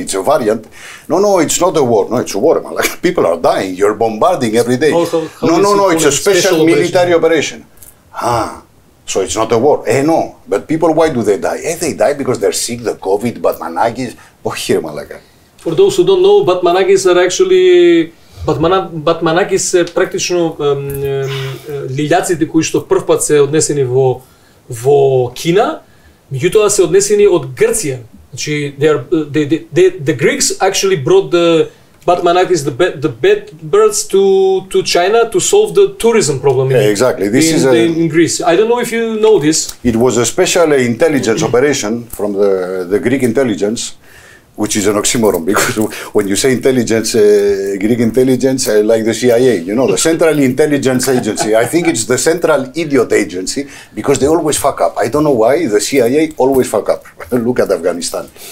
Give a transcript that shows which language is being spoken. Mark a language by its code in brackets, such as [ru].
[en] It's a variant. No, it's not a war. No, it's a war. Like, people are dying. You're bombarding every day. No, it's a special military operation. So it's not a war. No. But people, why do they die? They die because they're sick, the COVID, Batmanagis. Here, Malaga. For those who don't know, Batmanagis are actually... [mk] Batmanagis се практично лилјаците кои што првпат се однесени во Кина, меѓутоа се однесени од Грција. Значи, [en] the Greeks actually brought the Batmanagis, the bed birds to China to solve the tourism problem exactly. This is in Greece. I don't know if you know this. It was a special intelligence operation from the Greek intelligence, which is an oxymoron, because when you say intelligence, Greek intelligence, like the CIA, you know, the Central Intelligence Agency, I think it's the Central Idiot Agency, because they always fuck up. I don't know why, the CIA always fuck up. Look at Afghanistan.